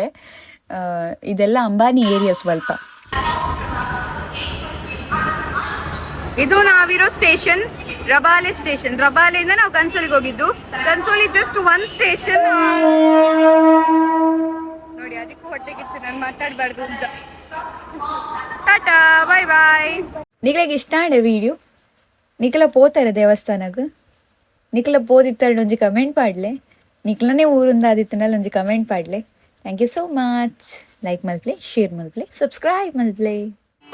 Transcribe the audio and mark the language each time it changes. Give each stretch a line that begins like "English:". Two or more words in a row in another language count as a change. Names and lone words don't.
Kannada: ಇದೆಲ್ಲ ಅಂಬಾನಿ ಏರಿಯಾ ಸ್ವಲ್ಪ. ಇದು ನಾವಿರೋ ಸ್ಟೇಷನ್ ರಬಾಲೆ ಸ್ಟೇಷನ್. ರಬಾಲೆಯಿಂದ ನಾವು ಕನ್ಸೋಲಿಗೆ ಹೋಗಿದ್ದು. ಕನ್ಸೋಲಿ
English: just 1 station
Kannada: ನೋಡಿ. ಅದಕ್ಕೂ ಹೊಟ್ಟೆಗಿತ್ತು, ನಾನು ಮಾತಾಡಬಾರ್ದು ಅಂತ.
English: tata bye bye.
Tulu: ನಿಕ್ಲೆಗೆ ಇಷ್ಟ ಆಡೆ ವೀಡಿಯೋ ನಿಕ್ಲ ಪೋತಾರೆ ದೇವಸ್ಥಾನಕ್ಕೆ. ನಿಕ್ಲ ಪೋದಿತ್ತಾರೆ ಒಂಜಿ ಕಮೆಂಟ್ ಪಾಡ್ಲೆ. ನಿಕ್ಲನೇ ಊರಿಂದ ಆದಿತ್ತನಲ್ಲ ಒಂಜಿ ಕಮೆಂಟ್ ಪಾಡ್ಲೆ.
English: thank you so much.
Tulu: ಲೈಕ್ ಮಲ್ಪ್ಲೆ, ಶೇರ್ ಮಲ್ಪ್ಲೆ, ಸಬ್ಸ್ಕ್ರೈಬ್ ಮಲ್ಪ್ಲೆ.